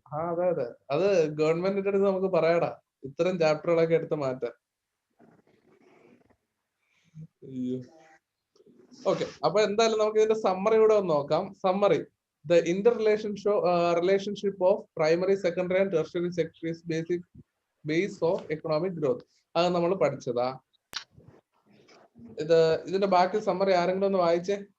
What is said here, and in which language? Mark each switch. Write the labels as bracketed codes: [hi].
[ml] അതെ അതെ, അത് ഗവൺമെന്റിന്റെ അടുത്ത് നമുക്ക് പറയാടാ, ഇത്തരം ചാപ്റ്ററുകളൊക്കെ എടുത്ത് മാറ്റാൻ. ഓക്കെ. അപ്പൊ എന്തായാലും നമുക്ക് ഇതിന്റെ സമ്മറി കൂടെ ഒന്ന് നോക്കാം. [en] Summary: the relationship of primary, secondary and tertiary sector is base of economic growth. [ml] അത് നമ്മൾ പഠിച്ചതാ. ഇതിന്റെ ബാക്കി സമ്മറി ആരെങ്കിലും ഒന്ന് വായിച്ചേ.